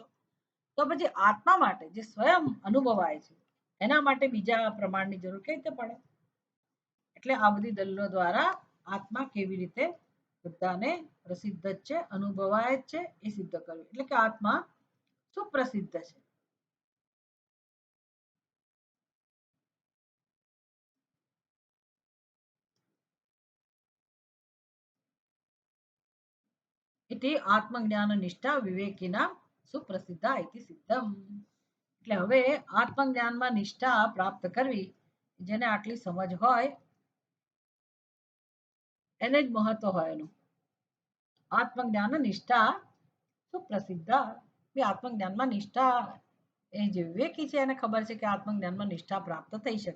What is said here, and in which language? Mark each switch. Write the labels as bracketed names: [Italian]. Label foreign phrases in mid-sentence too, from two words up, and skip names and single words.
[Gujarati] તો પછી આત્મા માટે જે સ્વયં અનુભવાય છે એના માટે બીજા પ્રમાણની જરૂર કઈ રીતે પડે? એટલે આ બધી દલીલો દ્વારા આત્મા કેવી રીતે બધાને પ્રસિદ્ધ જ છે, અનુભવાય જ છે એ સિદ્ધ કર્યું. એટલે કે આત્મા સુપ્રસિદ્ધ છે. [Sanskrit] इति आत्मज्ञान निष्ठा विवेकिना सुप्रसिद्धा इति सिद्धम. [Gujarati] એટલે હવે આત્મજ્ઞાનમાં નિષ્ઠા પ્રાપ્ત કરવી જેને આટલી સમજ હોય એને જ મહત્વ હોય એનું. આત્મજ્ઞાન નિષ્ઠા સુપ્રસિદ્ધ. આત્મજ્ઞાનમાં નિષ્ઠા એ જે વિવેકી છે એને ખબર છે કે આત્મજ્ઞાનમાં નિષ્ઠા પ્રાપ્ત થઈ શકે.